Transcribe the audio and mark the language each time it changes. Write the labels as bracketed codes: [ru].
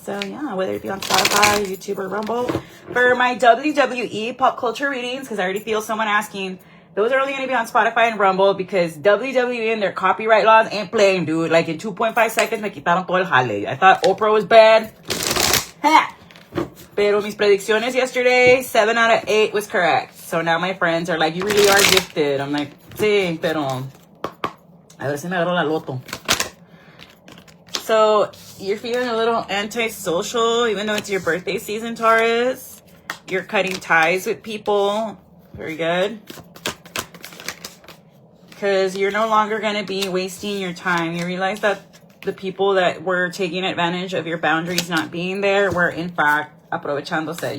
[en] So, yeah, whether it be on Spotify, YouTube, or Rumble. For my WWE pop culture readings, because I already feel someone asking, those are only going to be on Spotify and Rumble because WWE and their copyright laws ain't playing, dude. Like, in 2.5 seconds, [es] me quitaron todo el jale. [en] I thought Oprah was bad. Ha! [es] Pero mis predicciones [en] yesterday, 7 out of 8 was correct. So now my friends are like, you really are gifted. I'm like, [es] sí, pero a ver si me agarro la loto. [en] So you're feeling a little antisocial, even though it's your birthday season, Taurus. You're cutting ties with people. Very good. Because you're no longer going to be wasting your time. You realize that the people that were taking advantage of your boundaries not being there were, in fact, aprovechándose.